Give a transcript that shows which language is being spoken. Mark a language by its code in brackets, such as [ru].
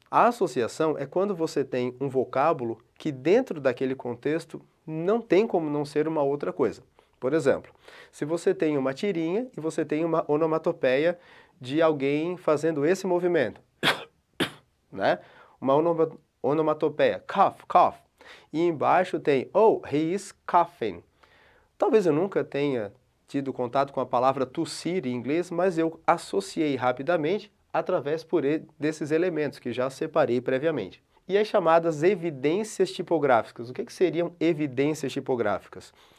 [pt] A associação é quando você tem um vocábulo que dentro daquele contexto não tem como não ser uma outra coisa. Por exemplo, se você tem uma tirinha e você tem uma onomatopeia de alguém fazendo esse movimento, né? Uma onomatopeia, [en] cough, cough. [pt] E embaixo tem, oh, [en] he is coughing. [pt] Talvez eu nunca tenha tido contato com a palavra tossir em inglês, mas eu associei rapidamente através desses elementos que já separei previamente. E as chamadas evidências tipográficas. O que seriam evidências tipográficas?